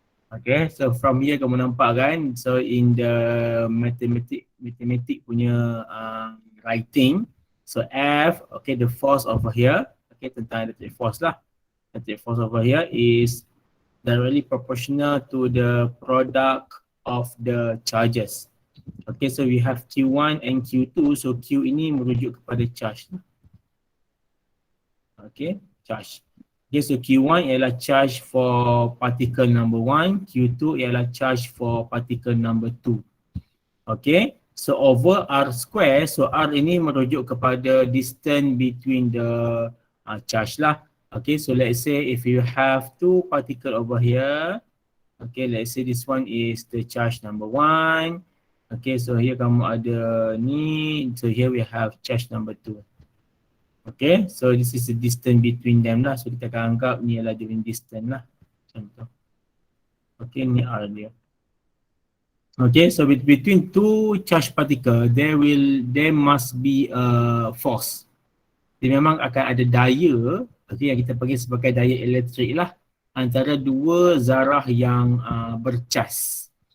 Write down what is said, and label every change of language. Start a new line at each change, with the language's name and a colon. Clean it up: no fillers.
English: Okay, so from here
Malay: kamu nampak kan,
English: so in the mathematic punya writing, so F, okay, the force over here, okay, tentang electric force lah. Electric force over here is directly proportional to the product of the charges. Okay, so we have Q1 and Q2, so Q
Malay: ini merujuk kepada
English: charge. Okay, charge. Okay, so Q1 ialah charge for particle number 1, Q2 ialah charge for particle number 2. Okay, so over R square, so R
Malay: ini merujuk kepada
English: distance between the charge lah. Okay, so let's say if you have two particle over here, okay, let's say this one is the charge number 1. Okay, so here
Malay: kamu ada ni,
English: so here we have charge number 2. Okay, so this is the distance between them lah. So
Malay: kita akan anggap ni adalah
English: during distance lah. Contoh. Okay, ni R dia. Okay, so between two charged particle, there must be a force.
Malay: Dia memang akan ada daya, okay, yang kita panggil sebagai daya elektrik lah, antara dua zarah yang bercas.